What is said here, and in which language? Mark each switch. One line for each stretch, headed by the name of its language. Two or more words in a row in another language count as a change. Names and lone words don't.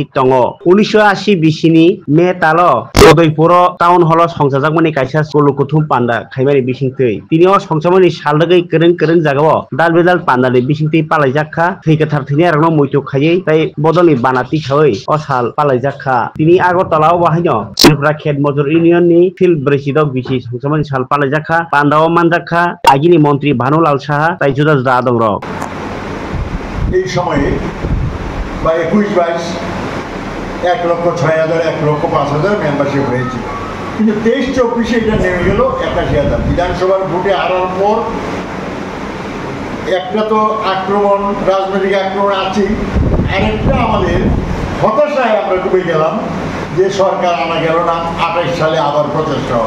Kok Borok: दङ 1980 बिसिनि मे ताल उदयपुर टाउन हल संसाजाकमानि कायसा गलुकुथुम पान्दा खायमानि बिसिंतै तिनियाव संसामानि साल रोगै गोरों जागाव दाल बेदाल पान्दानि बिसिंतै पालायजाखा थैगोथार थैनि आरनो मयथु खायै ताई बदलनि बानाति खावै अ साल पालायजाखा तिनि आगरतलाव बाहायनो त्रिपुरा खेत मजूर यूनियननि फिल ब्रैजिदग बिसि संसामानि साल पालायजाखा पान्दाव मानजाखा आगिनि मन्त्री भानुलाल साहा ताई जुदा जुदा दं रक
Bangla: এই সময়ে বা 21-22 1,06,000 1,05,000 মেম্বারশিপ হয়েছিল, কিন্তু 23-24 এটা নেমে গেল 81,000। বিধানসভার ভোটে হারার পর একটা তো আক্রমণ, রাজনৈতিক আক্রমণ আছেই, আরেকটা আমাদের হতাশায় আমরা ডুবে গেলাম যে সরকার আনা গেল না, 28 সালে আবার প্রচেষ্টা হবে।